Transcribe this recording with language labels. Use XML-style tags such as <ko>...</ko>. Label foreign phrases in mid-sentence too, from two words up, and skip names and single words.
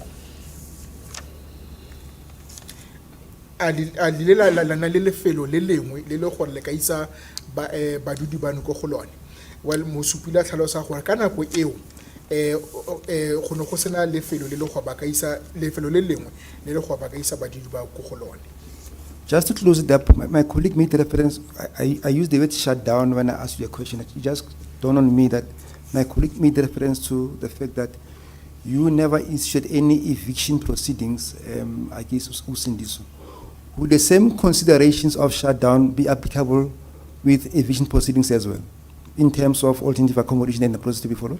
<tn>a lena le lefelo le lengwe le le gore le ka isa badudi bano ko go lone well mosupi la tlhalosa gore ka nako eo go ne go sena lefelo le le go ba ka isa lefelo le lengwe le le go ba ka isa badudi ba ko go lone.</tn> <en>Just to close it up, my colleague made reference, I used the word shut down when I asked you a question. It just dawned on me that my colleague made reference to the fact that you never issued any eviction proceedings against Usindiso. Would the same considerations of shutdown be applicable with eviction proceedings as well, in terms of alternative accommodation and the process to be followed?</en>